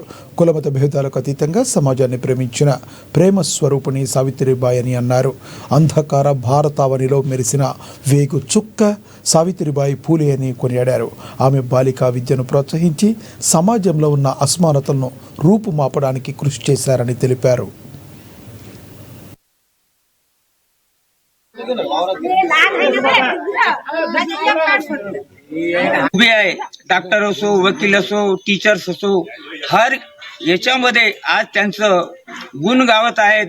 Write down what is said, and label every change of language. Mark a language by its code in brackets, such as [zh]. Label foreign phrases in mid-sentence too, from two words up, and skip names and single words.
[te] కులమత భేదాలకు అతీతంగా సమాజాన్ని ప్రేమించిన ప్రేమ స్వరూపిణి సావిత్రిబాయి అని అన్నారు. అంధకార భారతావనిలో మెరిసిన వేగు చుక్క సావిత్రిబాయి పూలే అని కొనియాడారు. ఆమె బాలికా విద్యను ప్రోత్సహించి సమాజంలో ఉన్న అసమానతలను రూపుమాపడానికి కృషి చేశారని తెలిపారు. [mr] उभे आहे. डॉक्टर असो, वकील असो, टीचर्स असो, हर याच्यामध्ये आज त्यांचं गुण गावत आहेत.